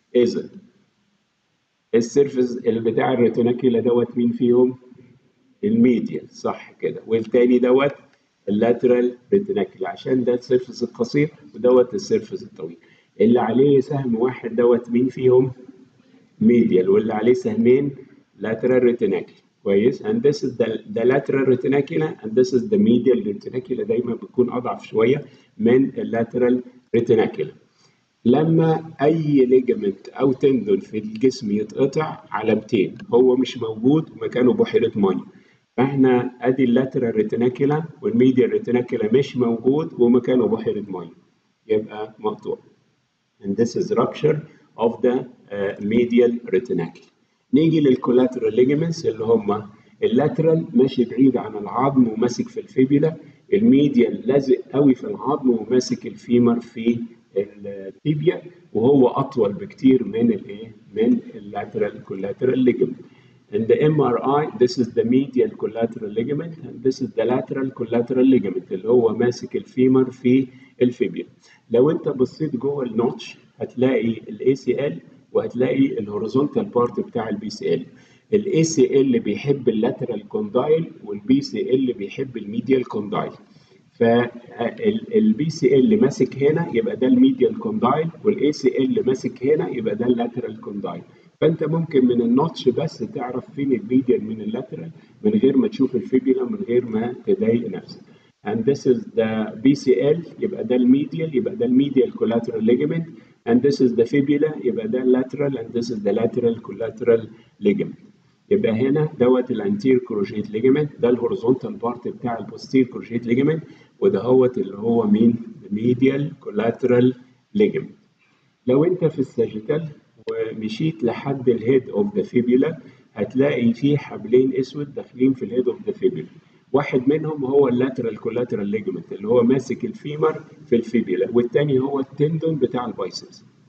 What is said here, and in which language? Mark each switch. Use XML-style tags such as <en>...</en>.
<ar>إذا السيرفيس اللي بتاع الريتيناكيولا دوت مين فيهم؟ الميديال، صح كده، والتاني دوت اللاترال ريتيناكيولا، عشان ده السيرفيس القصير ودوت السيرفيس الطويل. اللي عليه سهم واحد دوت مين فيهم؟ ميديال، واللي عليه سهمين lateral retinaculum. كويس.</ar> <en>and this is the lateral retinaculum and this is the medial retinaculum،</en> <ar>دايما بتكون اضعف شويه من</ar> <en>lateral retinaculum.</en> <ar>لما اي ليجمنت او تندون في الجسم يتقطع علامتين، هو مش موجود ومكانه بحيره ميه، فاحنا ادي اللاترال ريتيناكيولا والميديال ريتيناكيولا مش موجود ومكانه بحيره ميه، يبقى مقطوع.</ar> <en>and this is rupture of the medial retinaculum.</en> <ar>نيجي للكولاترال ليجمنتس اللي هم اللاترال ماشي بعيد عن العظم وماسك في الفيبيولا، الميديال لازق قوي في العظم وماسك الفيمر في التيبيا، وهو اطول بكتير من الايه، من اللاترال كولاترال ليجمنت.</ar> <en>In the MRI this is the medial collateral ligament and this is the lateral collateral ligament</en> <ar>اللي هو ماسك الفيمر في الفيبيولا. لو انت بصيت جوه النوتش هتلاقي الاي سي ال وهتلاقي الهوريزونتال بارت بتاع البي سي ال. الاي سي ال بيحب اللاترال كوندايل والبي سي ال بيحب الميديال كوندايل، فالبي سي ال ماسك هنا يبقى ده الميديال كوندايل، والاي سي ال ماسك هنا يبقى ده اللاترال كوندايل. فانت ممكن من النوتش بس تعرف فين الميديال من اللاترال من غير ما تشوف الفيبيولا، من غير ما تضايق نفسك.</ar> <en>and this is the BCL</en> <ar>يبقى ده الميديال، يبقى ده الميديال</ar> <en>collateral ligament and this is the fibula</en> <ar>يبقى ده</ar> <en>lateral and this is the lateral collateral ligament.</en> <ar>يبقى هنا دوت الانتير كروشيت ليجمنت، ده الهوريزونتال بارت بتاع البوستير كروشيت ليجمنت، وده هوت اللي هو مين؟ الميديال كولاترال ليجمنت. لو انت في الساجيتال ومشيت لحد الهيد اوف ذا فيبيولا هتلاقي فيه حبلين اسود داخلين في الهيد اوف ذا فيبيولا، واحد منهم هو اللاترال كولاترال ليجمنت اللي هو ماسك الفيمر في الفيبيولا، والتاني هو التندون بتاع البايسبس.</ar>